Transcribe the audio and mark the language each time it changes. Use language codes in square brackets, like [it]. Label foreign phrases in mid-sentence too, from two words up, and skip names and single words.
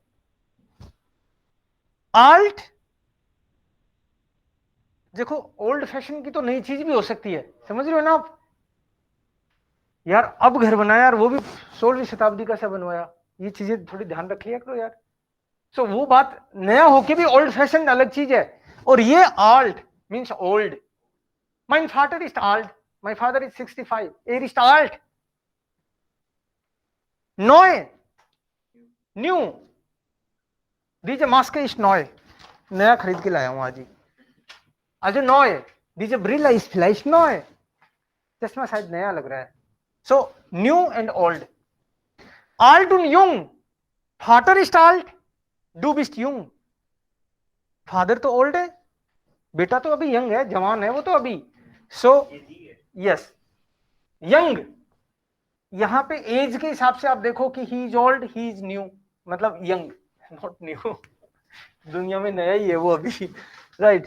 [hi] आल्ट, देखो [en] old fashion [hi] की तो नई चीज भी हो सकती है, समझ रहे हो ना आप। यार अब घर बनाया यार, वो भी 16वीं शताब्दी का सा बनवाया, ये चीजें थोड़ी ध्यान रख लिया करो यार। सो वो बात, नया होके भी [en] old fashion [hi] अलग चीज है। और ये आल्ट [en] means old. [de] Mein Vater ist alt, [en] my father is 65, [de] er ist alt. Neu, new, diese Maske ist neu, [hi] नया खरीद के लाया हूं आज ही। [de] Also neu, diese Brille ist vielleicht neu, [hi] चश्मा शायद नया लग रहा है। [en] So new and old. [de] Alt und jung, Vater ist alt, du bist jung. [hi] फादर तो ओल्ड है, बेटा तो अभी यंग है, जवान है वो तो अभी। [en] so yes, young, [hi] यहां पे एज के हिसाब से आप देखो कि [en] he is old, he is new, [hi] मतलब यंग, [en] not new. [hi] दुनिया में नया ही है वो अभी, राइट।